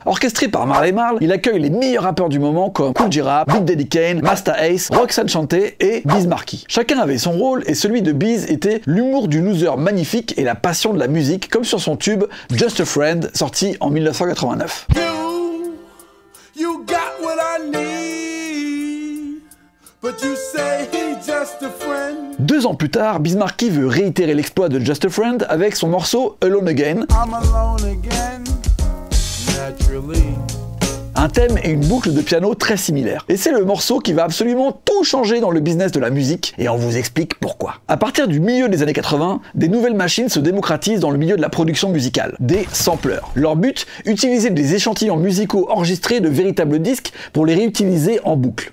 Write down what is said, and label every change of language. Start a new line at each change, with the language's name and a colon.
French: Orchestré par Marley Marl, il accueille les meilleurs rappeurs du moment comme Kool G Rap, Big Daddy Kane, Masta Ace, Roxanne Shante et Biz Markie. Chacun avait son rôle et celui de Biz était l'humour du loser magnifique et la passion de la musique, comme sur son tube Just a Friend, sorti en 1989.
English: You got what I need, but you say he's just a friend.
French: 2 ans plus tard, Biz Markie veut réitérer l'exploit de Just a Friend avec son morceau Alone Again.
English: I'm alone again, naturally.
French: Un thème et une boucle de piano très similaires. Et c'est le morceau qui va absolument tout changer dans le business de la musique, et on vous explique pourquoi. À partir du milieu des années 80, des nouvelles machines se démocratisent dans le milieu de la production musicale, des sampleurs. Leur but, utiliser des échantillons musicaux enregistrés de véritables disques pour les réutiliser en boucle.